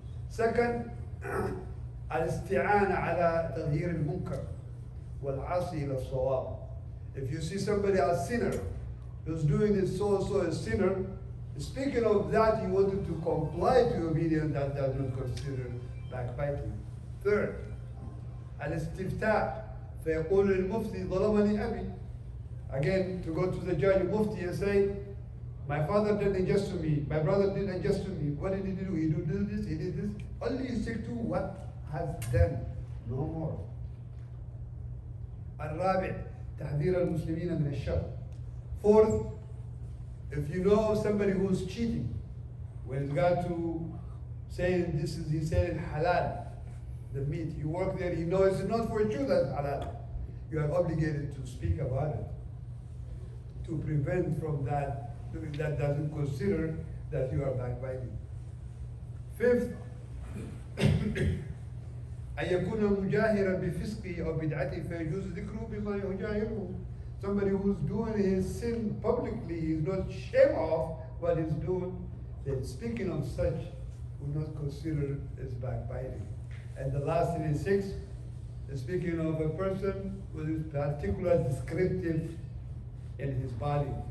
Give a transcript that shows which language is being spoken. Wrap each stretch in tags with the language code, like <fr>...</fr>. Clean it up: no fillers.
<ar>Second, al-isti'ana ala taghyir al-munkar wal-'asi ila as-sawab.</ar> <en>If you see somebody a sinner who's doing this so a sinner, speaking of that, you wanted to comply to obedience, that does not consider backbiting.</en> <ar>Third, al-istifta' فيقول المفتي ظلمني أبي.</ar> <en>Again, to go to the judge, mufti, and say, my father did unjust to me, my brother did unjust to me. What did he do? He did this, he did this. Only stick to what has done, no more.</en> <ar>الرابع تحذير المسلمين من الشر.</ar> <en>Fourth, if you know somebody who's cheating, when it's got to saying this is, he said it halal, the meat. You work there, you know it's not for you that's halal. You are obligated to speak about it, to prevent from that doesn't consider that you are backbiting.</en> <ar>Fifth, أن يكون مجاهرا بفسقه أو بدعته فيجوز ذكره بما يجاهره.</ar> <en>Somebody who's doing his sin publicly, he's not ashamed of what he's doing, then speaking of such will not consider as backbiting. And the last thing is six, speaking of a person with particular descriptive in his body.</en>